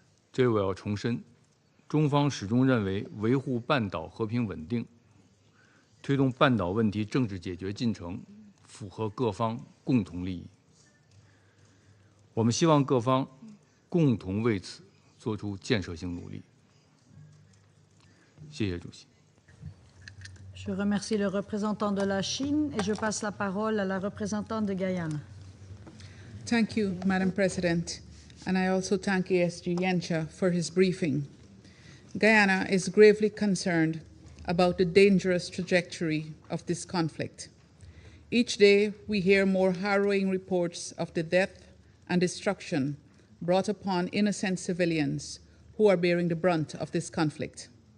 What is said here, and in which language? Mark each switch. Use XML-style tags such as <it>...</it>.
<zh>这里我要重申，中方始终认为维护半岛和平稳定、推动半岛问题政治解决进程符合各方共同利益。我们希望各方共同为此做出建设性努力。谢谢主席。</zh> <fr>Je remercie le représentant de la Chine et je passe la parole à la représentante de Guyane.</fr> <en>Thank you, Madam President, and I also thank ASG Yencha for his briefing. Guyana is gravely concerned about the dangerous trajectory of this conflict. Each day, we hear more harrowing reports of the death and destruction brought upon innocent civilians who are bearing the brunt of this conflict.</en>